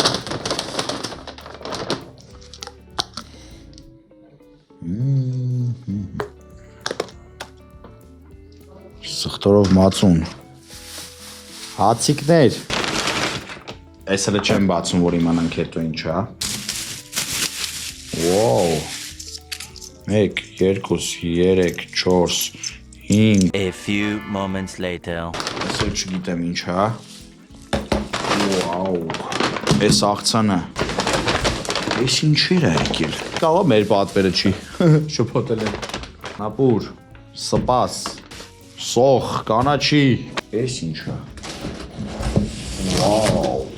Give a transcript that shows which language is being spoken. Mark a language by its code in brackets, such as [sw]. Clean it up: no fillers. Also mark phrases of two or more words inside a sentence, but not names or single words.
[hy] Սխտորով մածուն հացիկներ Այս հլը չեմ բացում, որ իմանանք հետո ինչ է Վոու 1, 2, 3, 4, 5 [en] A few moments later [hy] Այս էլ չգիտեմ ինչ է Վոու Այս աղցանը Այս ինչեր է եկել Կարող մեր պատվերը չի Շփոթել եմ Նապուր Սպաս Սոխ, կանաչի Էս ինչ է Վաու